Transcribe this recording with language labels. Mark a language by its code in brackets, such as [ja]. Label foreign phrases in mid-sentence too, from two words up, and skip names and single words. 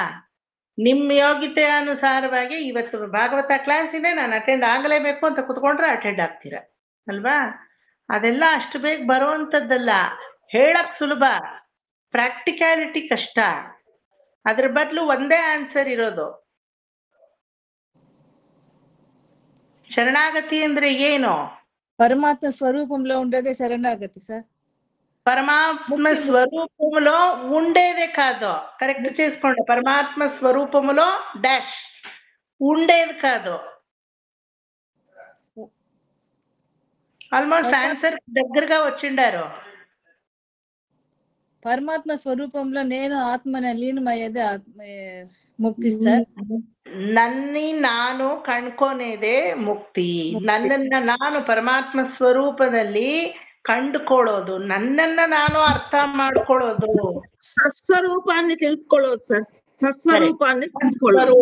[kn] ನಿಮ್ಮ ಯೋಗ್ಯತೆ ಅನುಸಾರವಾಗಿ ಇವತ್ತು ಭಾಗವತ ಕ್ಲಾಸ್ ಇದೆ, ನಾನು ಅಟೆಂಡ್ ಆಗಲೇಬೇಕು ಅಂತ ಕುತ್ಕೊಂಡ್ರೆ ಅಟೆಂಡ್ ಆಗ್ತೀರ ಅಲ್ವಾ? ಅದೆಲ್ಲ ಅಷ್ಟು ಬೇಗ ಬರುವಂಥದ್ದಲ್ಲ. ಹೇಳಕ್ ಸುಲಭ, ಪ್ರಾಕ್ಟಿಕ್ಯಾಲಿಟಿ ಕಷ್ಟ. ಅದ್ರ ಬದಲು ಒಂದೇ ಆನ್ಸರ್ ಇರೋದು. శరణాగతి ಅಂದ್ರೆ ಏನು? [te] పరమాత్మ స్వరూపంలో ఉండేదే శరణాగతి సార్. పరమాత్మ స్వరూపములో ఉండేదే కాదు, కరెక్ట్ చేసుకోండి. పరమాత్మ స్వరూపములో డాష్ ఉండేది కాదు. [en] almost answer [te] దగ్గరగా వచ్చిండారు. పరమాత్మ స్వరూపంలో నేను ఆత్మన లీనమయ్యేదే ముక్తి సార్. [kn] ನನ್ನಿ ನಾನು ಕಂಡ್ಕೊನೇದೆ ಮುಕ್ತಿ. ನನ್ನನ್ನ ನಾನು ಪರಮಾತ್ಮ ಸ್ವರೂಪದಲ್ಲಿ ಕಂಡುಕೊಳ್ಳೋದು, ನನ್ನನ್ನ ನಾನು ಅರ್ಥ ಮಾಡ್ಕೊಳ್ಳೋದು, ಸತ್ಸ್ವರೂಪಾన్ని ತಿಳ್ಕೊಳ್ಳೋದು ಸರ್. ಸತ್ಸ್ವರೂಪಾన్ని ತಿಳ್ಕೊಳ್ಳೋದು,